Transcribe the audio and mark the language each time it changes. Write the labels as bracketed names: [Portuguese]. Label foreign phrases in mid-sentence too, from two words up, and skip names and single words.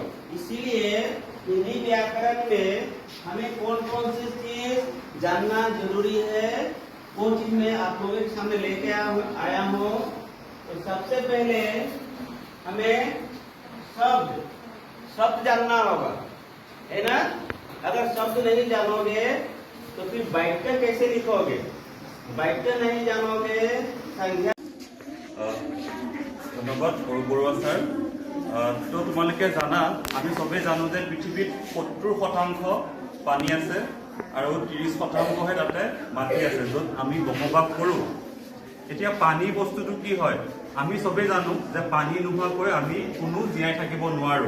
[Hindi] इसीलिए हिंदी व्याकरण में हमें कौन कौन सी चीज जानना जरूरी है, वो चीज मैं आप लोगों के सामने लेके आया हूँ। तो सबसे पहले हमें शब्द जानना होगा, है ना। अगर शब्द नहीं जानोगे तो फिर वाक्य कैसे लिखोगे, वाक्य नहीं जानोगे संख्या। [Assamese] ধন্যবাদ বৰুৱা ছাৰ। তো তোমালোকে জানা, আমি চবেই জানো যে পৃথিৱীত 70% পানী আছে আৰু 30%হে তাতে মাটি আছে য'ত আমি বসবাস কৰোঁ। এতিয়া পানী বস্তুটো কি হয়, আমি চবেই জানো যে পানী নোহোৱাকৈ আমি কোনো জীয়াই থাকিব নোৱাৰোঁ।